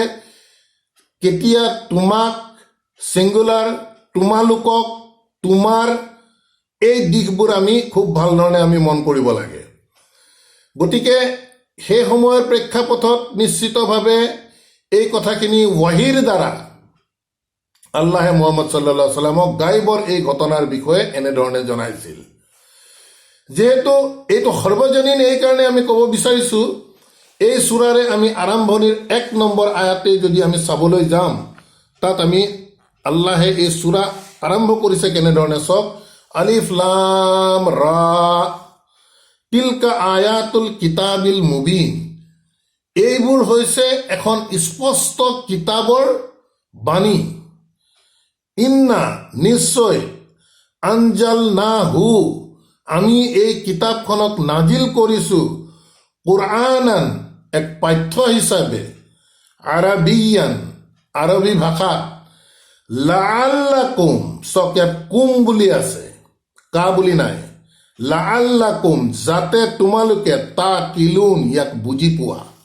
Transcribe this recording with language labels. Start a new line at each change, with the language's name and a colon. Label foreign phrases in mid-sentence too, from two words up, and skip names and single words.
Assamese: কেতিয়া তোমাক ছিংগুলাৰ, তোমালোকক, তোমাৰ, এই দিশবোৰ আমি খুব ভাল ধৰণে আমি মন কৰিব লাগে। গতিকে সেই সময়ৰ প্ৰেক্ষাপটত নিশ্চিতভাৱে এই কথাখিনি ৱাহিৰ দ্বাৰা আল্লাহে মুহাম্মদ
Arabic: صلى الله عليه وسلم
Assamese: গাইবৰ এই ঘটনাৰ বিষয়ে এনেধৰণে জনাইছিল। যিহেতু এইটো সৰ্বজনীন, এইকাৰণে আমি ক'ব বিচাৰিছোঁ এই সূৰাৰে আমি আৰম্ভণিৰ 1 নম্বৰ আয়াতে যদি আমি চাবলৈ যাম, তাত আমি আল্লাহে এই সূৰা আৰম্ভ কৰিছে কেনেধৰণে চাওক।
Arabic: الر تلك آيات الكتاب المبين.
Assamese: এইবোৰ হৈছে এখন স্পষ্ট কিতাপৰ বাণী। ইন্না নিশ্চয়, আনজালনাহু আমি এই কিতাপখনক নাজিল কৰিছোঁ, কুৰআনান এক পাঠ্য হিচাপে, আৰাবিয়ান আৰবী ভাষাত, লাআল্লাকুম চক ইয়াত কুম বুলি আছে, কা বুলি নাই, লাআল্লাকুম যাতে তোমালোকে তাকিলুন ইয়াক বুজি পোৱা।